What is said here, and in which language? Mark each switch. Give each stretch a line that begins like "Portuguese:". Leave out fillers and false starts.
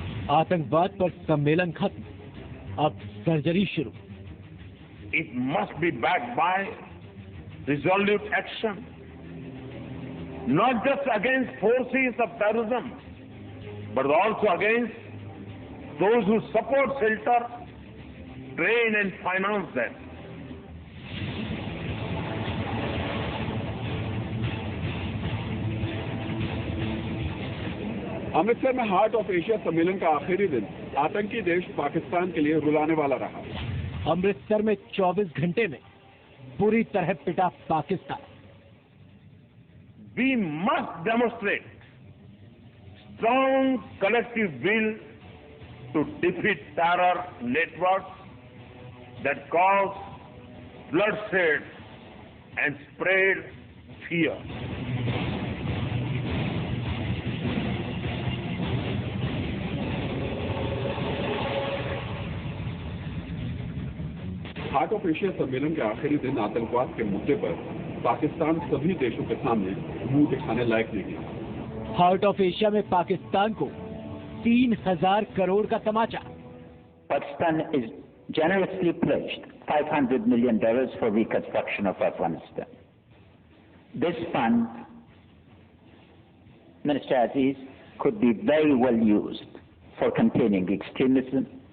Hindi: आतंकवाद पर सम्मेलन खत्म, अब सर्जरी शुरू।
English: it must be backed by resolute action, not just against forces of terrorism, but also against those who support, shelter, train and finance them.
Hindi: Amritsar में heart of Asia सम्मेलन का आखिरी दिन आतंकी देश पाकिस्तान के लिए रुलाने वाला रहा। अमृतसर में 24 घंटे में पूरी तरह पिटा Pakistan.
English: We must demonstrate strong collective will to defeat terror networks that cause bloodshed and spread fear.
Hindi: Heart of Asia सम्मेलन के आखिरी दिन आतंकवाद के मुद्दे पर पाकिस्तान सभी देशों के सामने मुंह दिखाने लायक नहीं है। हार्ट ऑफ एशिया में पाकिस्तान को 3000 करोड़ का तमाचा।
English: Pakistan is generously pledged $500 million for reconstruction of Afghanistan. This fund, Minister Aziz, could be very well used for containing extremism.